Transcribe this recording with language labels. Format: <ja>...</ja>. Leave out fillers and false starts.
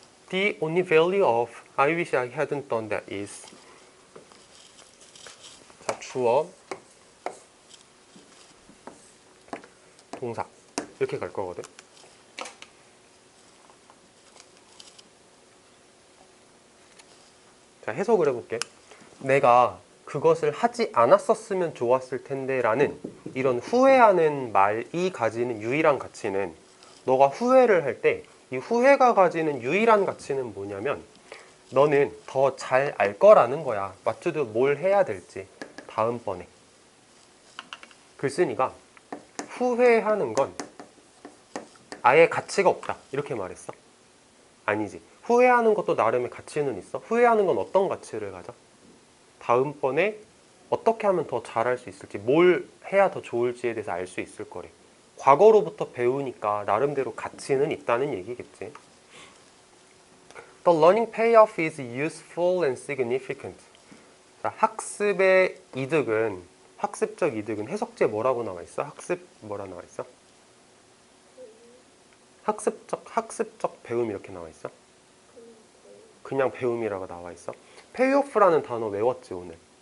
<en>The only value of I wish I hadn't done that is.</en> <ko>자, 주어, 동사 이렇게 갈 거거든. 자, 해석을 해볼게. 내가 그것을 하지 않았었으면 좋았을 텐데 라는 이런 후회하는 말이 가지는 유일한 가치는, 너가 후회를 할 때 이 후회가 가지는 유일한 가치는 뭐냐면 너는 더 잘 알 거라는 거야.</ko> <en>what to do,</en> <ko>뭘 해야 될지 다음번에. 글쓴이가 후회하는 건 아예 가치가 없다 이렇게 말했어? 아니지. 후회하는 것도 나름의 가치는 있어. 후회하는 건 어떤 가치를 가져? 다음번에 어떻게 하면 더 잘할 수 있을지, 뭘 해야 더 좋을지에 대해서 알 수 있을 거래. 과거로부터 배우니까 나름대로 가치는 있다는 얘기겠지.</ko> <en>The learning payoff is useful and significant.</en> <ko>자, 학습의 이득은, 학습적 이득은 해석제 뭐라고 나와 있어? 학습 뭐라 나와 있어? 학습적 배움 이렇게 나와 있어? 그냥 배움이라고 나와 있어? payoff라는 단어 외웠지 오늘?</ko>